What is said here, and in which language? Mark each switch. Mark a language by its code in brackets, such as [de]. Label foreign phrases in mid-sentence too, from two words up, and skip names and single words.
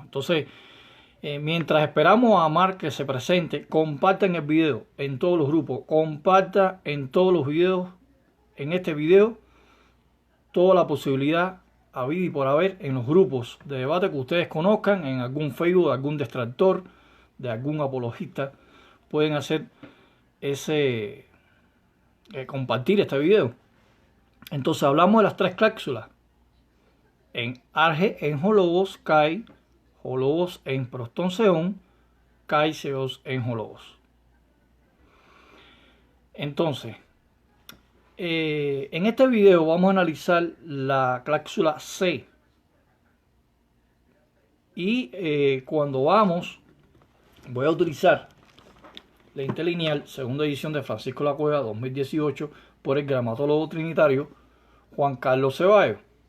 [es] Entonces, mientras esperamos a Mark que se presente, compartan el video en todos los grupos, compartan en todos los videos, en este video, toda la posibilidad habida y por haber en los grupos de debate que ustedes conozcan, en algún Facebook, algún distractor, de algún apologista, pueden hacer ese compartir este video. Entonces hablamos de las tres cláusulas: [el] Ἐν ἀρχῇ ἦν ὁ λόγος, καὶ ὁ λόγος ἦν πρὸς τὸν θεόν, καὶ θεὸς ἦν ὁ λόγος. [es] Entonces, en este video vamos a analizar la cláusula C. Y cuando voy a utilizar la interlineal, segunda edición de Francisco La Cueva 2018, por el gramatólogo trinitario Juan Carlos Ceballos.